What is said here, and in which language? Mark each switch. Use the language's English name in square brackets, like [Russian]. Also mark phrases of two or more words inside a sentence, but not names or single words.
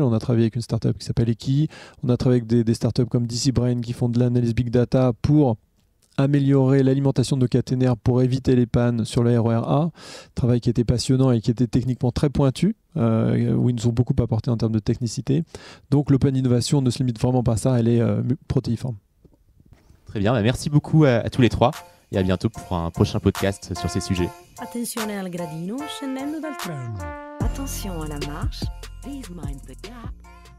[French] On a travaillé avec une startup qui s'appelle Eki. On a travaillé avec des startups comme DC Brain qui font de l'analyse [English] Big Data [French] pour améliorer l'alimentation de nos caténaires pour éviter les pannes sur le RER A. Travail qui était passionnant et qui était techniquement très pointu, où ils nous ont beaucoup apporté en termes de technicité. Donc l' [English] open innovation [French] ne se limite vraiment pas à ça, elle est protéiforme. Très bien, merci beaucoup à tous les trois et à bientôt pour un prochain podcast sur ces sujets. [Italian] Attenzione al gradino scendendo dal treno. [French] Attention à la marche. [English] Please mind the gap.